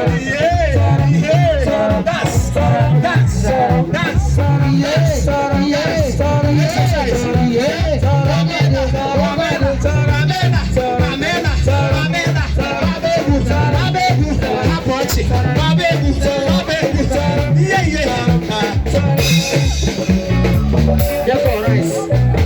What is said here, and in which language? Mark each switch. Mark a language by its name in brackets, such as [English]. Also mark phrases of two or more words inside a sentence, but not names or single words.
[English] Yeah, yeah. Dance, dance, dance. Yes, yes, yes. Amena, amena, amena, amena. Babegu, babegu, babegu, babegu. Yeah, yeah. [Yoruba] Yẹ kọ rice.